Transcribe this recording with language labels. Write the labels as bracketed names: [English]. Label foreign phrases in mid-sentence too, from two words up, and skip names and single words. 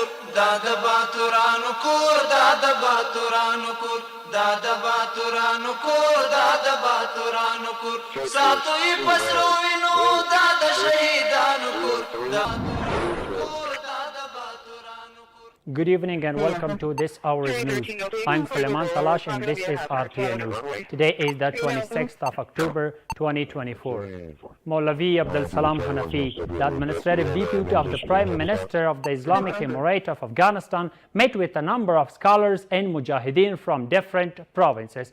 [Pashto] دا د باتورانو کور دا د باتورانو کور دا د باتورانو کور دا د باتورانو کور ساتوی پسرو وینو دا د شهیدانو کور دا [English] Good evening and welcome to this hour's news. I'm Suleiman Talash and this is RTA News. Today is the 26th of October 2024. Maulavi Abdul Salam Hanafi, the administrative deputy of the Prime Minister of the Islamic Emirate of Afghanistan, met with a number of scholars and mujahideen from different provinces.